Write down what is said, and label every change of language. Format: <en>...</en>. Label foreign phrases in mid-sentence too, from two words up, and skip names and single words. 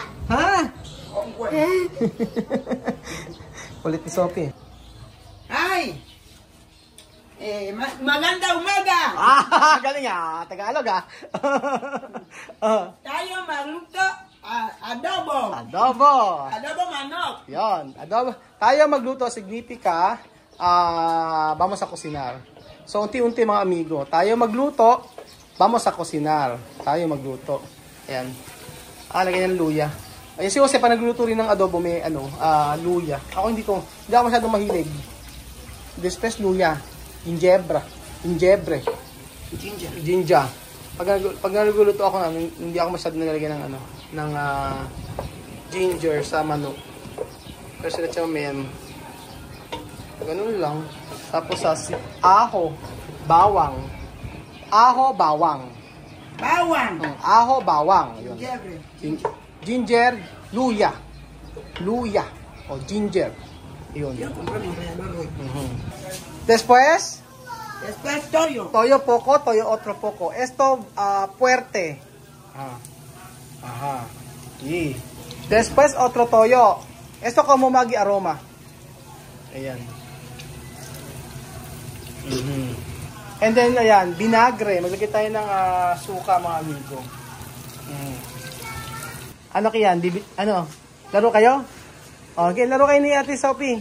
<tl>Ha? Kulit ni Sophie. ¡Ay! Maganda umaga! Galing Tagalog Tayo magluto adobo. Adobo. Adobo manok. Yon, adobo. Tayo magluto</tl> <es>significa vamos a cocinar.</es> <tl>So unti-unti mga amigo, tayo magluto,</tl> <es>vamos a cocinar.</es> <tl>Tayo magluto. Ayan. Lagyan ng luya. Ayun si Jose pa nagluto rin ng adobo, may luya. Ako hindi ako masyadong mahilig.</tl> <es>Después luya, gingebre.</es> <en>Ginger.</en> <tl>Pag nagluluto ako hindi ako masyadong nalagyan ng ginger sa manok. Kasi na chamen. Ganun lang. Tapos aho, bawang. Bawang. Aho, bawang. Yun. Gingebre. Ginger, luya. O ginger. Yun.</tl> <es>Después toyo. toyo poco, toyo otro poco. Esto fuerte. Ajá. Y después otro toyo. Esto como magi aroma.</es> <tl>Ayan.</tl> <en>And then</en> <tl>ayan, vinagre. Maglagay tayo ng suka mga amigo. Ano kaya? Laro kayo? Okay, laro kayo ni Ate Sophie.</tl>